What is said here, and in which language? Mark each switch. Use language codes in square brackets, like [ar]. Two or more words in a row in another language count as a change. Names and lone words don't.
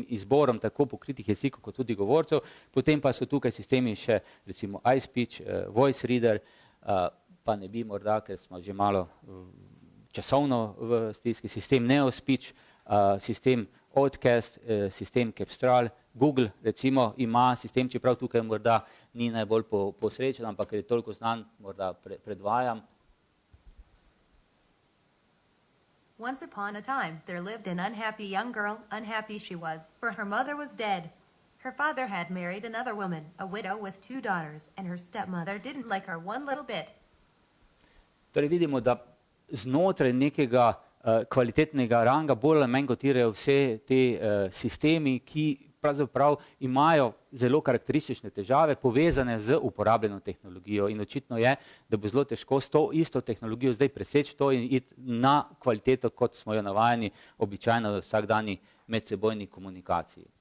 [sl] izborom tako pokritih jezikov kot tudi govorcev, potem pa so tukaj sistemi še recimo iSpeech, Voice Reader, pa ne bi morda, ker smo že malo časovno v stiski, sistem NeoSpeech, sistem Outcast, sistem Capstral, Google recimo ima sistem, čeprav tukaj morda ni najbolj posrečen, ampak ker je toliko znan, morda predvajam. [en] Once upon a time, there lived an unhappy young girl. Unhappy she was, for her mother was dead. Her father had married another woman, a widow with 2 daughters, and her stepmother didn't like her one little bit. [sl] Torej vidimo, da znotraj nekega kvalitetnega ranga bolj ali manj kotirajo vse te sistemi, ki pravzaprav imajo zelo karakteristične težave povezane z uporabljeno tehnologijo in očitno je, da bo zelo težko s to isto tehnologijo zdaj preseči to in iti na kvaliteto, kot smo jo navajeni običajno v vsakdanji medsebojni komunikaciji.